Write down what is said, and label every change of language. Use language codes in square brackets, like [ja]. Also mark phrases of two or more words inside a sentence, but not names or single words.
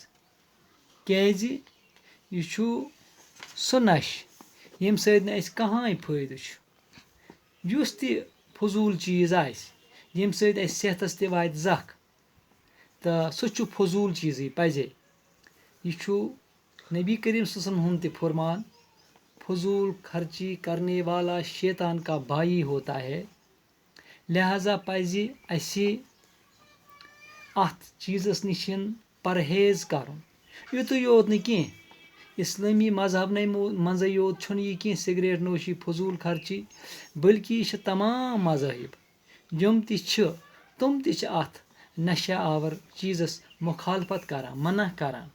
[ks] کیازِ یہِ چھُ سُہ نشہٕ ییٚمہِ سۭتۍ نہٕ اَسہِ کٕہٕنۍ فٲیدٕ چھُ. یُس تہِ فضوٗل چیٖز آسہِ ییٚمہِ سۭتۍ اَسہِ صحتس تہِ واتہِ زکھ تہٕ سُہ چھُ فضوٗل چیٖزٕے پزے. یہِ چھُ نبی کریم صلی اللہ علیہ وسلم ہُنٛد تہِ فرمان، [ur] فضوٗل خرچی کرنے والا شیطان کا بھائی ہوتا ہے. [ks] لہذا پزِ اَسہِ اتھ چیٖزس نِش پرہیز کرُن. یُتُے یوت نہٕ کینٛہہ، اسلٲمی مذہبنٕے منٛزٕے یوت چھُنہٕ یہِ کینٛہہ سِگریٹ نوشی فضوٗل خرچی، بٔلکہِ یہِ چھِ تمام مذاہب یِم تہِ چھِ تِم تہِ چھِ اتھ نشہ آور چیٖزس مُخالفت کران، منع کران.